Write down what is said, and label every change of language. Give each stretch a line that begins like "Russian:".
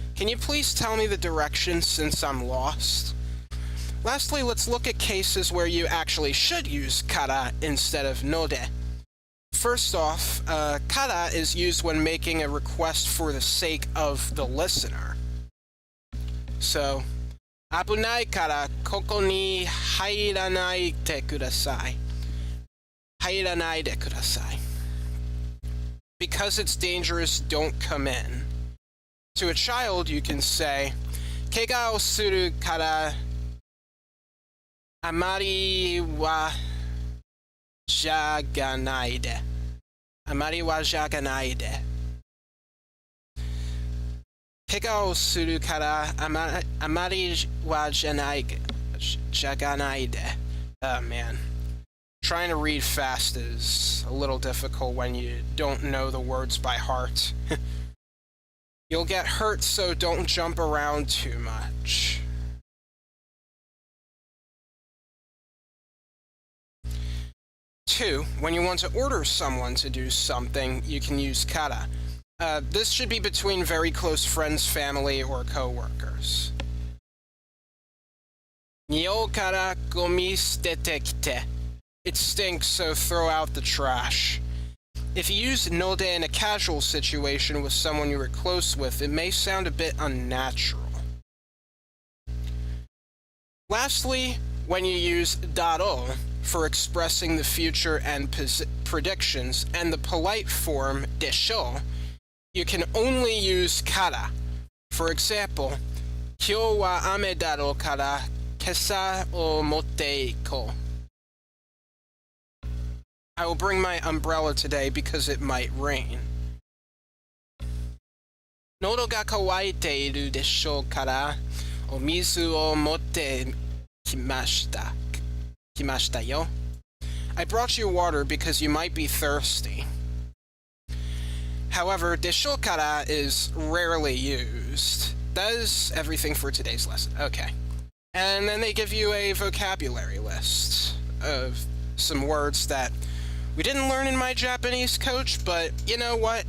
English: Can you please tell me the directions since I'm lost? Lastly, let's look at cases where you actually should use kara instead of node. First off, kara is used when making a request for the sake of the listener.
Japanese: So, 危ないからここに入らないでください。入らないでください。
English: Because it's dangerous, don't come in. To a child, you can say,
Japanese: 怪我をするからあまりはじゃがないで。あまりはじゃがないで。怪我をするからあまりはじゃがないで。
English: Oh man. Trying to read fast is a little difficult when you don't know the words by heart. You'll get hurt, so don't jump around too much. Two, when you want to order someone to do something, you can use kara. This should be between very close friends, family, or co-workers.
Japanese: 匂うからゴミ捨ててきて.
English: It stinks, so throw out the trash. If you use node in a casual situation with someone you were close with, it may sound a bit unnatural. Lastly, when you use daro for expressing the future and predictions, and the polite form desho, you can only use kara. For example,
Japanese: 今日は雨だろうから傘を持っていこう.
English: I will bring my umbrella today because it might rain.
Japanese: 喉が渇いているでしょうからお水を持ってきましたよ.
English: I brought you water because you might be thirsty. However, でしょうから is rarely used. That is everything for today's lesson. Okay. And then they give you a vocabulary list of some words that we didn't learn in my Japanese coach, but you know what?